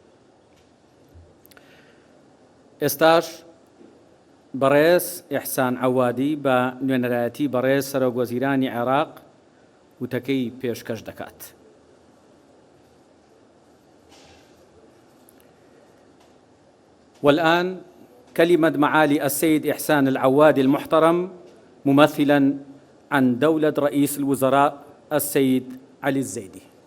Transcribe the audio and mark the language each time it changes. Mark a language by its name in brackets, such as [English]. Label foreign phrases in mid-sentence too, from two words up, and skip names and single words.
[Central Kurdish] ئێستاش بەڕێز ئیحسان عەوادی بە نوێنەرایەتی بەڕێز سەرۆک وەزیرانی عێراق وتەکەی پێشکەش دەکات. [Arabic] والآن كلمة معالي السيد إحسان العوادي المحترم ممثلا عن دولة رئيس الوزراء السيد علي الزيدي.